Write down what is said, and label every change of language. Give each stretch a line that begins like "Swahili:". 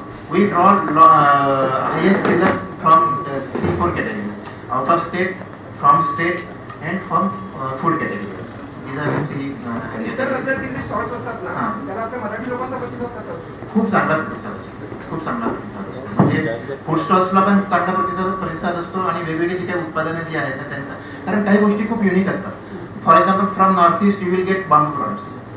English: We draw highest sellers from 3-4 categories: out of state, from state, and from food category. These are the three
Marathi: इतर
English: categories.
Marathi: राज्यातील जे stalls असतात ना हां. त्याला आपल्या मराठी लोकांचा प्रतिसाद कसा असतो? खूप चांगला प्रतिसाद असतो. खूप चांगला प्रतिसाद असतो. म्हणजे फूड स्टॉल्सला पण चांगला प्रतिसाद असतो आणि वेगवेगळी जी काही उत्पादनं जी आहेत ना त्यांचा, कारण काही गोष्टी खूप युनिक असतात.
English: For example from North East you will get bamboo products.